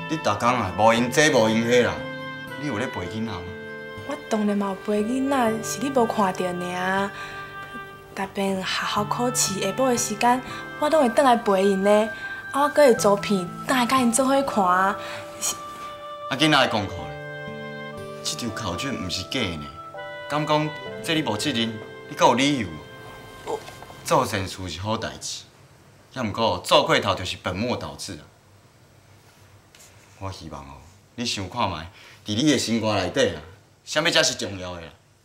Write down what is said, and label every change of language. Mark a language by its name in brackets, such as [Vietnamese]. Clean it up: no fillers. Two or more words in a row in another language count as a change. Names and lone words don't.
[Min Nan Chinese] 你逐工啊无闲这无闲迄啦，你有咧陪囡仔吗？我当然嘛有陪囡仔，是你无看到尔。逐遍学校考试下晡的时间，我拢会倒来陪因呢。啊，我阁会做片，倒来甲因做伙看啊。啊，囡仔的功课咧，这张考卷毋是假的呢。敢讲这你无责任，你阁有理由？做善事是好代志，也毋过做过头就是本末倒置啊。我希望哦，你想看卖，伫你的生活内底啊，啥物才是重要的啦？